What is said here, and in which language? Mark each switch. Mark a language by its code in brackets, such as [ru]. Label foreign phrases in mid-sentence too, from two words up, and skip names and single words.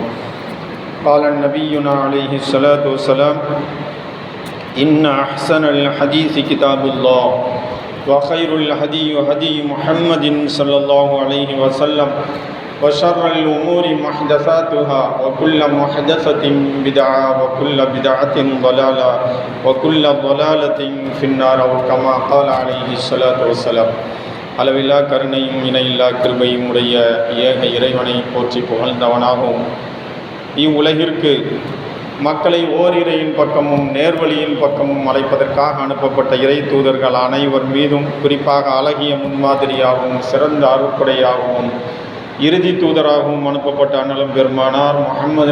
[ar] قال نبينا عليه الصلاة والسلام: إن أحسن الحديث كتاب الله وخير الهدي هدي محمد صلى الله عليه وسلم وشر الأمور محدثاتها وكل محدثة بدعة وكل بدعة ضلالة وكل ضلالة في النار كما قال عليه الصلاة والسلام. [ta] அளவில்லா கருணையும் இணையில்லா கிருபையும் உடைய ஏக இறைவனை போற்றி புகழ்ந்தவனாகவும் இவ்வுலகிற்கு மக்களை ஓரிரையின் பக்கமும் நேர்வழியின் பக்கமும் அழைப்பதற்காக அனுப்பப்பட்ட இறை தூதர்கள் அனைவர் மீதும், குறிப்பாக அழகிய முன்மாதிரியாகவும் சிறந்த அருட்படையாகவும் இறுதி தூதராகவும் அனுப்பப்பட்ட அண்ணலும் பெருமானார் முஹம்மது